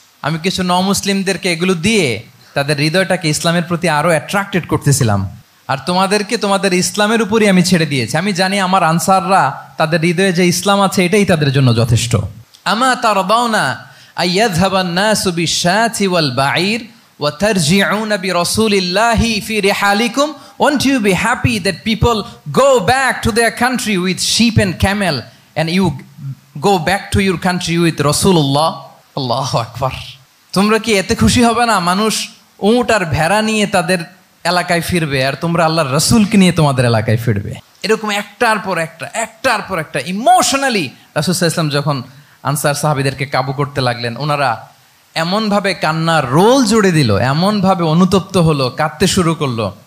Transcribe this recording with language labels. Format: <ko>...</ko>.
<bn>আমি কিছু মুসলিমদেরকে এগুলো দিয়ে তাদের হৃদয়টাকে ইসলামের প্রতি আরো অ্যাট্রাক্টেড করতেছিলাম। আর তোমাদেরকে তোমাদের ইসলামের উপরই আমি ছেড়ে দিয়েছি। আমি জানি আমার আনসাররা তাদের হৃদয়ে যে ইসলাম আছে এটাই তাদের জন্য যথেষ্ট।</bn> <ar>আমা তারদাউনা আইয়াযহাবান নাসু বিশ-শাতি ওয়াল বাঈর وَتَرْجِعُونَ بِرَسُولِ اللَّهِ فِي رِحَالِكُمْ.</ar> <en>Won't you be happy that people go back to their country with sheep and camel and you go back to your country with Rasulullah?</en> <bn>Allahu Akbar. তোমরা কি এতে খুশি হবে না? মানুষ উট আর ভেড়া নিয়ে তাদের এলাকায় ফিরবে আর তোমরা আল্লাহর রাসূলকে নিয়ে তোমাদের এলাকায় ফিরবে। এরকম একটার পর একটা ইমোশনালি রাসূল সাল্লাল্লাহু আলাইহি ওয়াসাল্লাম যখন আনসার সাহাবীদেরকে কাবু করতে লাগলেন, ওনারা এমনভাবে কান্নার রোল জুড়ে দিল, এমনভাবে অনুতপ্ত হলো, কাঁদতে শুরু করলো।</bn>